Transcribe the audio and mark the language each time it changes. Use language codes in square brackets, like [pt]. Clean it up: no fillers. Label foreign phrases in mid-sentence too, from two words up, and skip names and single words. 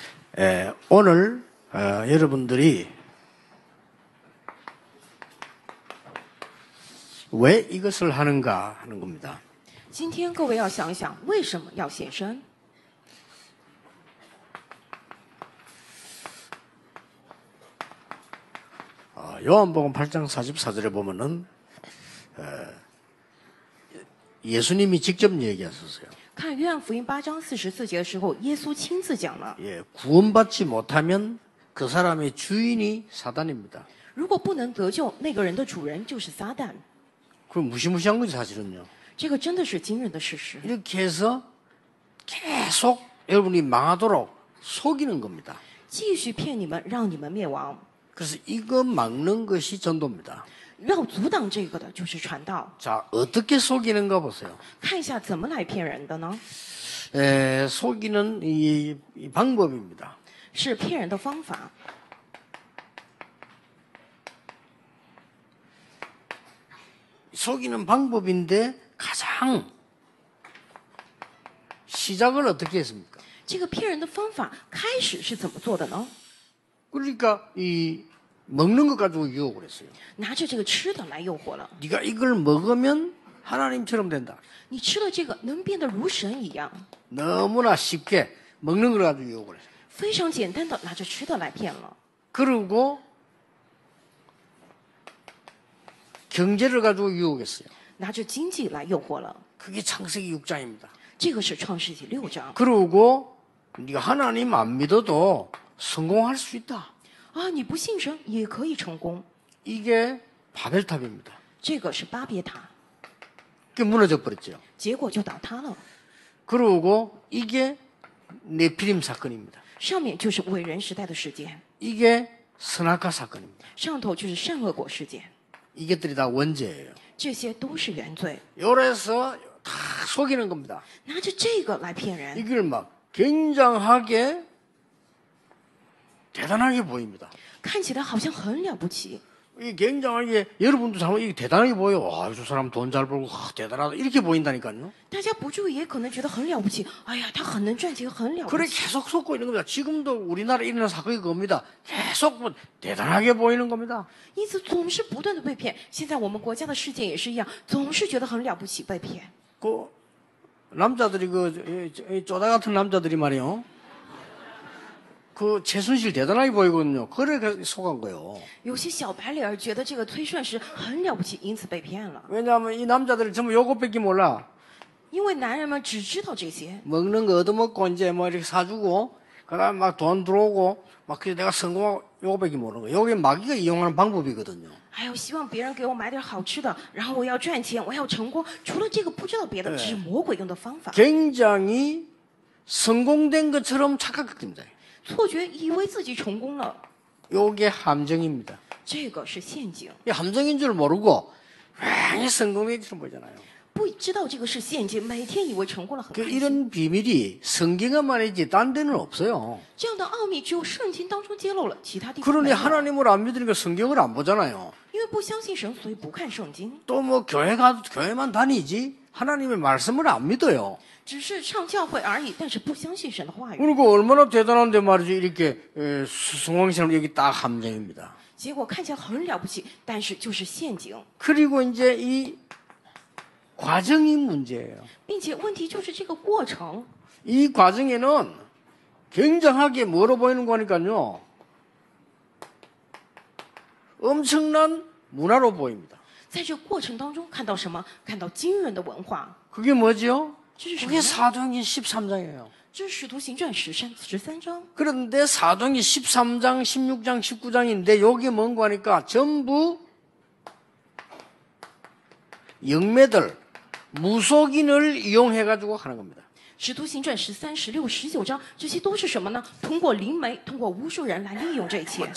[ko] 오늘 여러분들이 왜 이것을 하는가 하는 겁니다. [zh] 今天各位要想一想，为什么要献身？ [ko] 요한복음 8장 44절에 보면은 예수님이 직접 얘기하셨어요. [zh] 看约翰福音8章44节的时候，耶稣亲自讲了： [ko] 구원받지 못하면 그 사람의 주인이 사단입니다. [zh] 如果不能得救，那个人的主人就是撒旦。 [ko] 그 무시무시한 거지 사실은요. [zh] 这个真的是惊人的事实。 [ko] 이렇게 해서 계속 여러분이 망하도록 속이는 겁니다. [zh] 继续骗你们，让你们灭亡。 [ko] 그래서 이거 막는 것이 전도입니다. [zh] 要阻挡这个的就是传道。 [ko] 자, 어떻게 속이는가 보세요. [zh] 看一下怎么来骗人的呢？ [ko] 속이는 이 방법입니다. [zh] 是骗人的方法。 [ko] 속이는 방법인데 가장 시작을 어떻게 했습니까? [zh] 这个骗人的方法开始是怎么做的呢？ [ko] 그러니까 이 먹는 것 가지고 유혹을 했어요. [zh] 拿着这个吃的来诱惑了。 [ko] 네가 이걸 먹으면 하나님처럼 된다. [zh] 你吃了这个，能变得如神一样。 [ko] 너무나 쉽게 먹는 걸 가지고 유혹을 했어요. [zh] 非常简单的拿着吃的来骗了。 [ko] 그리고 경제를 가지고 유혹했어요. [zh] 拿着经济来诱惑了。 [ko] 그게 창세기 6장입니다. [zh] 这个是创世纪6章。 [ko] 그리고 네가 하나님 안 믿어도 성공할 수 있다. [zh] 啊，你不信神也可以成功。 [ko] 이게 바벨탑입니다. [zh] 这个是巴别塔， [ko] 그게 무너져 버렸죠. [zh] 结果就倒塌了。 [ko] 그리고 이게 네피림 사건입니다. [zh] 上面就是伟人时代的事件， [ko] 이게 선악과 사건입니다. [zh] 上头就是善恶果事件， [ko] 이것들이 다 원죄예요. [zh] 这些都是原罪。 [ko] 요래서 다 속이는 겁니다. [zh] 拿着这个来骗人， [ko] 이걸 막 굉장하게 대단하게 보입니다. [zh] 看起来好像很了不起。 [ko] 이 굉장하게 여러분도 잘 이게 대단하게 보여. 와, 저 사람 돈 잘 벌고 대단하다 이렇게 보인다니까요. [zh] 大家不注意也可能觉得很了不起。哎呀，他很能赚钱，很了不 [ko] 그래 [zh] 起。 [ko] 계속 속고 있는 겁니다. 지금도 우리나라에 일어나는 사건이 그겁니다. 계속 뭐 대단하게 보이는 겁니다. [zh] 因此总是不断的被骗。现在我们国家的事件也是一样，总是觉得很了不起，被骗。 [ko] 그 남자들이 쪼다 같은 남자들이 말이요. 그 최순실 대단하게 보이거든요. 그래 속은 거예요. [zh] 有些小白脸儿觉得这个崔顺实很了不起，因此被骗了。 [ko] 왜냐하면 이 남자들은 전부 요것밖에 몰라. [zh] 因为男人们只知道这些， [ko] 먹는 거 얻어먹고 이제 뭐 이렇게 사주고 그다음 막 돈 들어오고 막 그래서 내가 성공하고 요것밖에 모르는 거예요. 요게 마귀가 이용하는 방법이거든요. [zh] 还有希望别人给我买点好吃的，然后我要赚钱，我要成功。除了这个，不知道别的，这是魔鬼用的方法。 [ko] 굉장히 성공된 것처럼 착각됩니다. [zh] 错觉，以为自己成功了， [ko] 요게 함정입니다. [zh] 这个是陷阱。 [ko] 이 함정인 줄 모르고 괜히 성공된 것처럼 보이잖아요. [zh] 不知道这个是陷阱，每天以为成功了很 [ko] 그 [zh] 开心。 [ko] 이런 비밀이 성경에만 있지 딴 데는 없어요. [zh] 这样的奥秘只有圣经当中揭露了，其他地方 [ko] 그러니 [zh] 没有。 [ko] 하나님을 안 믿으니까 성경을 안 보잖아요. [zh] 因为不相信神，所以不看圣经， [ko] 또 뭐 교회만 다니지 하나님의 말씀을 안 믿어요. [zh] 只是上教会而已，但是不相信神的话语。 [ko] 그리고 얼마나 대단한데 말이지 이렇게 수송왕처럼 여기 딱 함정입니다. [zh] 结果看起来很了不起，但是就是陷阱， [ko] 그리고 이제 이 과정이 문제예요. [zh] 并且问题就是这个过程。 [ko] 이 과정에는 굉장하게 뭐로 보이는 거니까요. 엄청난 문화로 보입니다. [zh] 在这过程当中看到什么？看到惊人的文化。 [ko] 그게 뭐죠? [zh] 这是什么 [ko] 그게 [zh] 呢？ [ko] 사도행전 13장이에요. [zh] 这是使徒行传13章。 [ko] 그런데 사도행전 13장, 16장, 19장인데 여기 뭔가 하니까 전부 영매들, 무속인을 이용해가지고 하는 겁니다. [zh] 使徒行传13、16、19章，这些都是什么呢？通过灵媒，通过巫术人来利用这一切。